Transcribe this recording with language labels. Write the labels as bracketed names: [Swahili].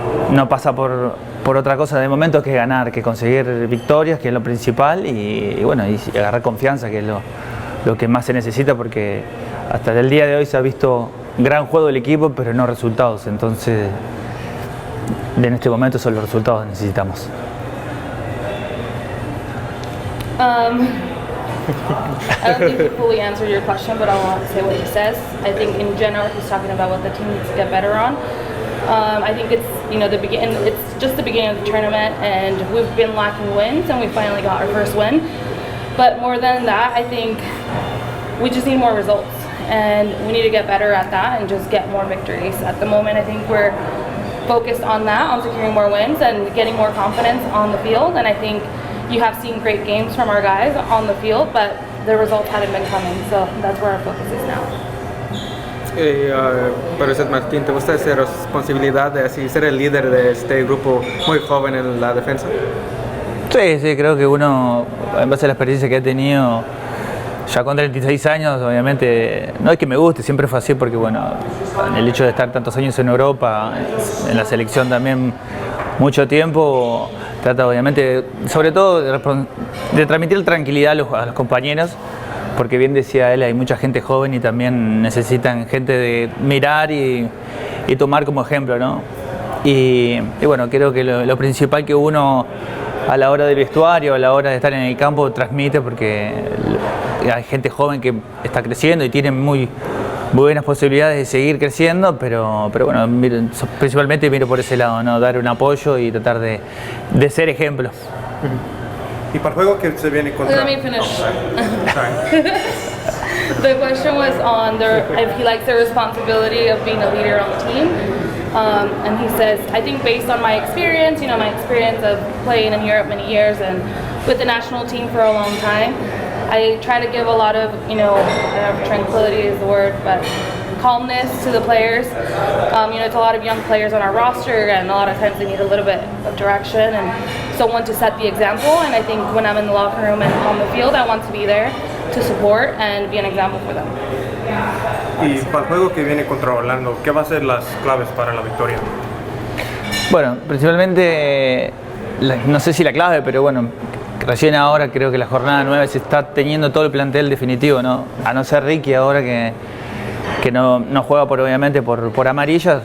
[Spanish] No pasa por otra cosa de momento que ganar, que conseguir victorias, que es lo principal y bueno, y agarrar confianza, que es lo que más se necesita, porque hasta el día de hoy se ha visto gran juego del equipo, pero no resultados. Entonces, en este momento son los resultados que necesitamos. [English] I don't think he fully answered your question, but I want to say what he says. I think in general he's talking about what the team needs to get better on. I think it's it's just the beginning of the tournament, and we've been lacking wins, and we finally got our first win. But more than that, I think we just need more results, and we need to get better at that and just get more victories. At the moment, I think we're focused on that, on securing more wins and getting more confidence on the field. And I think you have seen great games from our guys on the field, but the results hadn't been coming, so that's where our focus is now. [Spanish] Pero usted, Martín, ¿te gusta esa responsabilidad de así ser el líder de este grupo muy joven en la defensa? Sí, creo que uno, en base a la experiencia que he tenido, ya con 36 años, obviamente, no es que me guste, siempre fue así, porque bueno, el hecho de estar tantos años en Europa, en la selección también mucho tiempo, trata obviamente, sobre todo, de transmitir tranquilidad a los compañeros, porque bien decía él, hay mucha gente joven y también necesitan gente de mirar y tomar como ejemplo, ¿no? Y bueno, creo que lo principal que uno a la hora del vestuario, a la hora de estar en el campo, transmite, porque hay gente joven que está creciendo y tiene muy buenas posibilidades de seguir creciendo, pero bueno, principalmente miro por ese lado, ¿no? Dar un apoyo y tratar de ser ejemplo. Y para el juego que se viene contra... [English] Let me finish. The question was on if he likes the responsibility of being a leader on the team. And he says, I think based on my experience, my experience of playing in Europe many years and with the national team for a long time, I try to give a lot of, I don't know if tranquility is the word, but calmness to the players. It's a lot of young players on our roster, and a lot of times they need a little bit of direction and someone to set the example. And I think when I'm in the locker room and on the field, I want to be there to support and be an example for them. [Spanish] Y para el juego que viene contra Orlando, ¿qué va a ser las claves para la victoria? Bueno, principalmente, no sé si la clave, pero bueno, recién ahora creo que la jornada 9 se está teniendo todo el plantel definitivo, ¿no? A no ser Ricky ahora que no juega obviamente por amarillas.